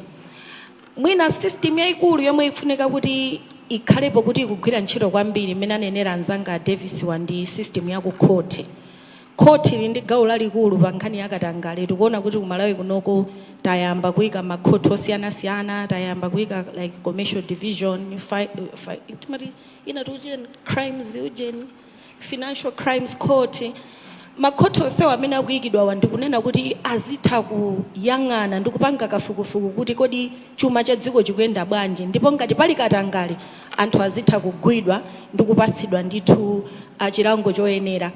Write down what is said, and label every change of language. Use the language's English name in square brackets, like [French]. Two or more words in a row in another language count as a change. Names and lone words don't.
[Nyanja] Mwina system yayikulu yomwe ifunika kuti ikhalepo kuti ikugwira ntchito kwambiri mmene anenera anzanga Davis ndi system ya ku khoti. Khoti ili ndi gawo lalikulu pa nkhani ya katangale. Tikuona kuti ku Malawi kunoko tayamba kuyika makhoti osiyanasiyana, tayamba kuyika [English] like commercial division, [Nyanja] crimes ujeni, [English] financial crimes court. [Nyanja] Makhoti onsewa amene akuyikidwa ndikunena kuti azitha kuyang'ana ndi kupanga kafukufuku kuti kodi chuma cha dziko chikuyenda bwanji, ndipo ngati pali katangale anthu azitha kugwidwa ndi kupatsidwa ndithu chilango choyenera.